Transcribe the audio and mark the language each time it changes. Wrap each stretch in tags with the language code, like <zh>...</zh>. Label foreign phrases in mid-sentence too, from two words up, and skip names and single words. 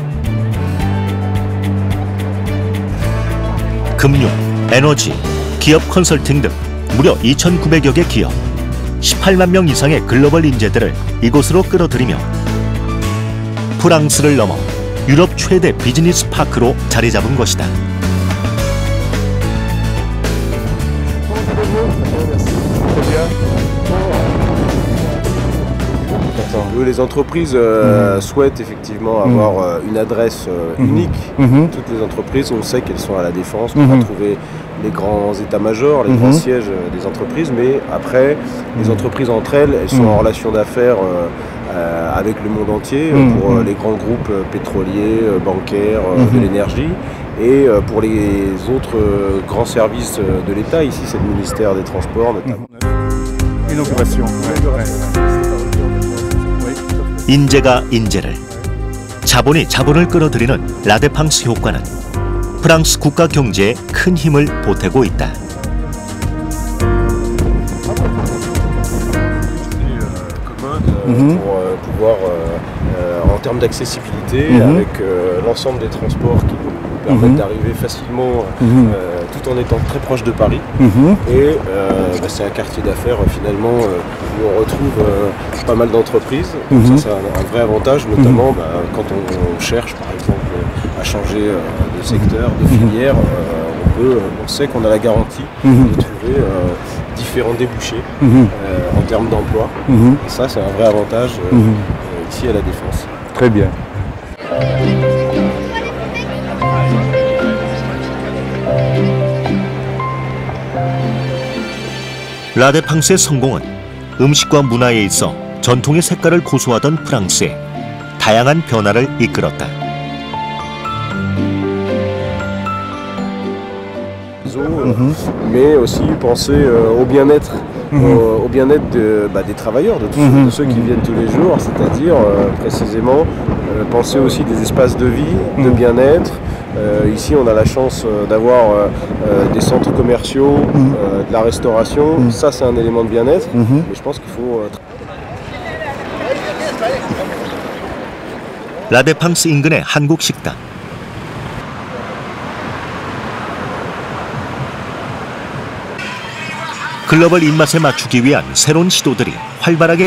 <ko>금융, 에너지, 기업 컨설팅 등 무려 2,900여 개 기업, 18만 명 이상의 글로벌 인재들을 이곳으로 끌어들이며 프랑스를 넘어 유럽 최대 비즈니스 파크로 자리 잡은 것이다.</ko> <fr>Les entreprises souhaitent effectivement avoir une adresse unique. Toutes les entreprises, on sait qu'elles sont à la Défense pour trouver les grands états-majors, les grands sièges des entreprises, mais après, les entreprises entre elles, elles sont en relation d'affaires avec le monde entier, pour les grands groupes pétroliers, bancaires, de l'énergie. Et pour les autres grands services de l'État, ici c'est le ministère des Transports notamment. Inauguration.</fr> <ko>인재가 인재를, 자본이 자본을 끌어들이는 라데팡스 효과는 프랑스 국가 경제에 큰 힘을 보태고 있다.</ko> <fr>Pour pouvoir, en termes d'accessibilité, avec l'ensemble des transports qui nous permettent d'arriver facilement tout en étant très proche de Paris. Et c'est un quartier d'affaires finalement où on retrouve pas mal d'entreprises. Donc ça c'est un vrai avantage, notamment quand on cherche par exemple à changer de secteur, de filière. On sait qu'on a la garantie de trouver différents débouchés en termes d'emploi. Et ça c'est un vrai avantage ici à la Défense. Très bien.</fr> <ko>라데팡스의 성공은 음식과 문화에 있어 전통의 색깔을 고수하던 프랑스에 다양한 변화를 이끌었다.</ko> <fr>Mais aussi penser au bien-être, au bien-être des travailleurs, de ceux qui viennent tous les jours, c'est-à-dire précisément penser aussi des espaces de vie, de bien-être. Ici on a la chance d'avoir des centres commerciaux, de la restauration, ça c'est un élément de bien-être, mais je pense qu'il faut...</fr> <ko>라데팡스 인근의 한국 식당. 글로벌 입맛에 맞추기 위한 새로운 시도들이 활발하게</ko>